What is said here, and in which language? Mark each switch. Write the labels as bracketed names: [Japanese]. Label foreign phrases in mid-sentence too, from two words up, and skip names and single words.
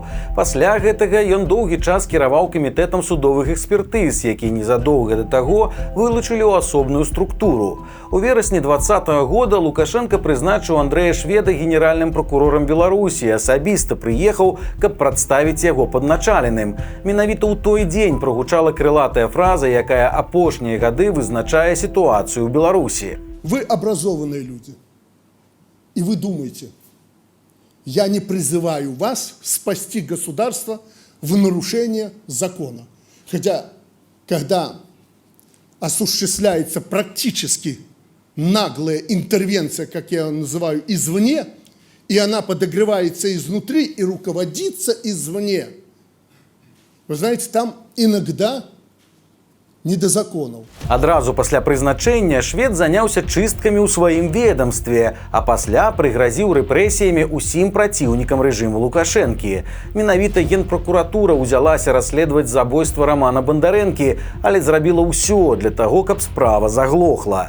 [Belarusian] Пасля гэтага ён доўгі час кіраваў камітэтам судовых экспертыз, які незадоўга да таго вылучылі ў асобную структуру. У верасні 2020 года Лукашенко прызначыў Андрэя Шведа генеральным прокурорам Беларусі, асабіста прыехаў, каб прадставіць яго падначаленым. Менавіта ў той дзень прогучала крылатая фраза, якая апошнія гады вызначае [Russian] ситуацию в Беларуси. Вы образованные люди. И вы думаете, я не призываю вас спасти государство в нарушение закона. Хотя, когда осуществляется практически наглая интервенция, как я ее называю, извне, и она подогревается изнутри и руководится извне, вы знаете, там иногда не до законов. [Belarusian] Адразу пасля прызначэння Швед заняўся чысткамі ў сваім ведомстве, а пасля прыгразіў рэпрэсіямі ўсім праціўнікам рэжыму Лукашэнкі. Менавіта генпракуратура ўзялася расследаваць забойства Романа Бандарэнкі, але зрабіла ўсё для таго, каб справа заглохла.